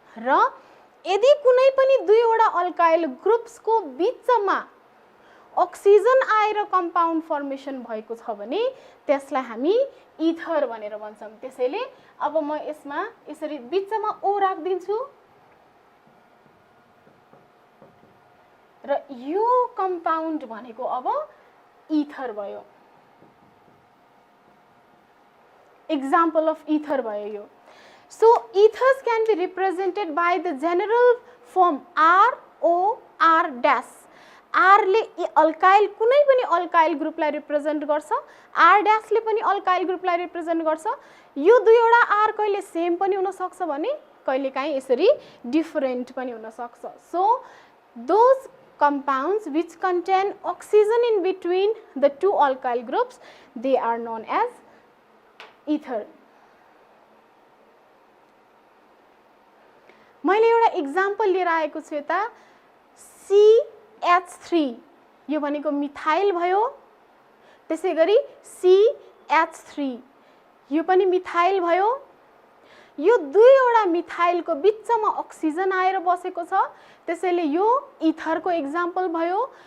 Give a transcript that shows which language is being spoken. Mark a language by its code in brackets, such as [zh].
[ne] र यदि कुनै पनि दुईवटा अल्काइल ग्रुप्सको बिचमा अक्सिजन आएर कम्पाउन्ड फर्मेसन भएको छ भने त्यसलाई हामी इथर भनेर भन्छौँ। त्यसैले अब म यसमा यसरी बिचमा ओ राख्दिन्छु र यो कम्पाउन्ड भनेको अब इथर भयो। [en] Example of ether भयो यो। So ethers can be represented by the general form ROR dash. [ne] आरले alkyl कुनै पनि अल्काइल ग्रुपलाई रिप्रेजेन्ट गर्छ, R डैशले पनि अल्काइल ग्रुपलाई रिप्रेजेन्ट गर्छ। यो दुईवटा आर कहिले सेम पनि हुन सक्छ भने कहिलेकाहीँ यसरी डिफरेन्ट पनि हुन सक्छ। [en] So those compounds which contain oxygen in between the two alkyl groups, they are known as ether. [ne] मैले एउटा एक्जाम्पल लिएर आएको छु यता। CH3 यो भनेको मिथाइल भयो, त्यसै गरी CH3 यो पनि मिथाइल भयो। यो दुईवटा मिथाइलको बिचमा अक्सिजन आएर बसेको छ, त्यसैले यो इथरको एक्जाम्पल भयो।